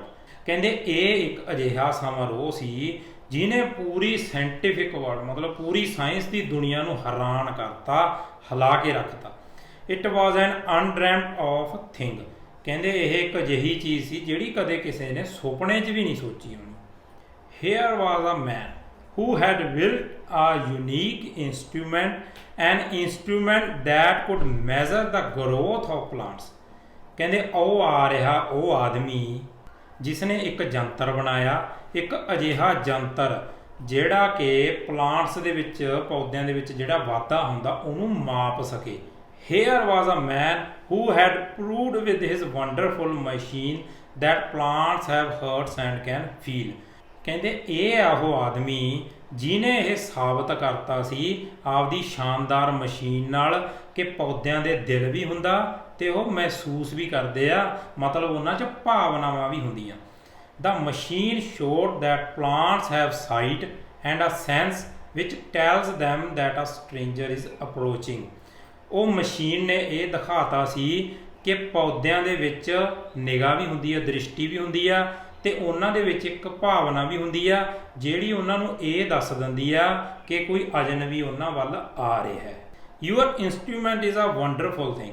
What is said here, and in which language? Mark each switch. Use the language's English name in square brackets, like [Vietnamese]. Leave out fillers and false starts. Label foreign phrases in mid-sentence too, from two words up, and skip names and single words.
[Punjabi] ਕਹਿੰਦੇ ਇਹ ਇੱਕ ਅਜਿਹਾ ਸਮਾਰੋਹ ਸੀ ਜਿਹਨੇ ਪੂਰੀ [English] scientific world [Punjabi] ਮਤਲਬ ਪੂਰੀ ਸਾਇੰਸ ਦੀ ਦੁਨੀਆ ਨੂੰ ਹੈਰਾਨ ਕਰਤਾ, ਹਿਲਾ ਕੇ ਰੱਖਤਾ। [English] It was an undreamed of thing. [Punjabi] ਕਹਿੰਦੇ ਇਹ ਇੱਕ ਅਜਿਹੀ ਚੀਜ਼ ਸੀ ਜਿਹੜੀ ਕਦੇ ਕਿਸੇ ਨੇ ਸੁਪਨੇ 'ਚ ਵੀ ਨਹੀਂ ਸੋਚੀ ਹੋਣੀ। [English] Here was a man who had built a unique instrument, an instrument that could measure the growth of plants। [Punjabi] ਕਹਿੰਦੇ ਉਹ ਆ ਰਿਹਾ ਉਹ ਆਦਮੀ ਜਿਸ ਨੇ ਇੱਕ ਜੰਤਰ ਬਣਾਇਆ, ਇੱਕ ਅਜਿਹਾ ਜੰਤਰ ਜਿਹੜਾ ਕਿ ਪਲਾਂਟਸ ਦੇ ਵਿੱਚ, ਪੌਦਿਆਂ ਦੇ ਵਿੱਚ ਜਿਹੜਾ ਵਾਧਾ ਹੁੰਦਾ ਉਹਨੂੰ ਮਾਪ ਸਕੇ। [English] Here was a man who had proved with his wonderful machine that plants have hearts and can feel। [Punjabi] ਕਹਿੰਦੇ ਇਹ ਆ ਉਹ ਆਦਮੀ ਜਿਹਨੇ ਇਹ ਸਾਬਤ ਕਰਤਾ ਸੀ ਆਪਦੀ ਸ਼ਾਨਦਾਰ ਮਸ਼ੀਨ ਨਾਲ ਕਿ ਪੌਦਿਆਂ ਦੇ ਦਿਲ ਵੀ ਹੁੰਦਾ ਤੇ ਉਹ ਮਹਿਸੂਸ ਵੀ ਕਰਦੇ ਆ, ਮਤਲਬ ਉਹਨਾਂ 'ਚ ਭਾਵਨਾਵਾਂ ਵੀ ਹੁੰਦੀਆਂ। [English] The machine showed that plants have sight and a sense which tells them that a stranger is approaching। [Punjabi] ਉਹ ਮਸ਼ੀਨ ਨੇ ਇਹ ਦਿਖਾਤਾ ਸੀ ਕਿ ਪੌਦਿਆਂ ਦੇ ਵਿੱਚ ਨਿਗਾਹ ਵੀ ਹੁੰਦੀ ਹੈ, ਦ੍ਰਿਸ਼ਟੀ ਵੀ ਹੁੰਦੀ ਆ ਤੇ ਉਹਨਾਂ ਦੇ ਵਿੱਚ ਇੱਕ ਭਾਵਨਾ ਵੀ ਹੁੰਦੀ ਆ ਜਿਹੜੀ ਉਹਨਾਂ ਨੂੰ ਇਹ ਦੱਸ ਦਿੰਦੀ ਆ ਕਿ ਕੋਈ ਅਜਨਬੀ ਉਹਨਾਂ ਵੱਲ ਆ ਰਿਹਾ ਹੈ। [English] Your instrument is a wonderful thing.